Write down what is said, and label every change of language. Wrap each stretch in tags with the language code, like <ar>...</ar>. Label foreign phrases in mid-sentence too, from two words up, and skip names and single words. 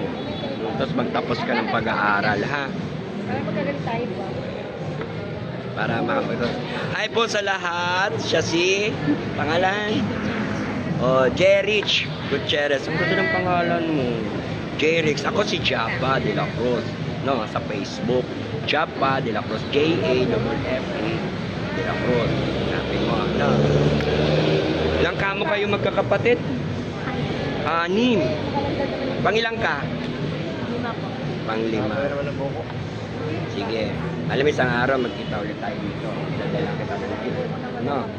<tl>Tapos magtapos ka ng pag-aaral ha. Parang magagalit tayo ba? Para makapagod. Hi po sa lahat. Siya si pangalan. Jerich Gutierrez. Ang ganda ng pangalan mo. Jerich. Ako si Japa de la Cruz. No, sa Facebook. Japa de la Cruz. J-A-F-F-A de la Cruz. Hanapin mo. No. Ilang kamo kayo magkakapatid? 6. Pangilang ka? 5 po. Pang-5. Naman ang buko. Sige. Alam mo, isang araw magkita ulit tayo dito. Dadala kita na dito. No?</tl>